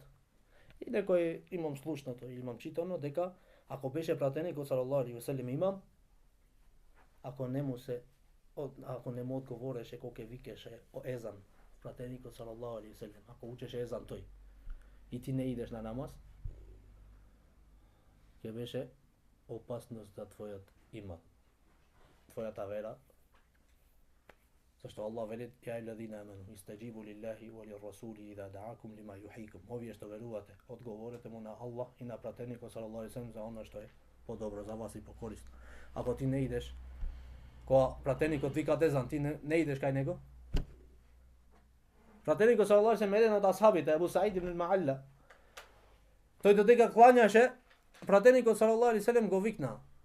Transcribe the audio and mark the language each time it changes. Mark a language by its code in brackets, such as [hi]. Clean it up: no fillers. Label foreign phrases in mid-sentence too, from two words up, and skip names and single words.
[mk] И некој имам слушнато или имам читано дека ако беше пратеникот [ar] صلى الله عليه وسلم [mk] имам, ако не му одговореше кога ќе викеше езан пратеникот [ar] صلى الله عليه وسلم, [mk] ако учеше езан тој и ти не идеш на намаз, ќе беше опасност за твојот иман, твојата вера. Зашто Аллах вели: [ar] "يا الذين آمنوا استجيبوا لله وللرسول إذا دعاكم لما يحييكم." [mk] Овие што верувате, одговорете му на Аллах и на пратеникот [ar] صلى الله عليه وسلم [mk] за она што е подобро за вас и покорисно. Ако ти не идеш, кога пратеникот вика езан, ти не идеш кај него? Пратеникот [ar] صلى الله عليه وسلم [mk] еден од асхабите, Абу Саид ибн Ма'алла, тој додека клањаше, пратеникот [ar] صلى الله عليه وسلم [mk] го викна.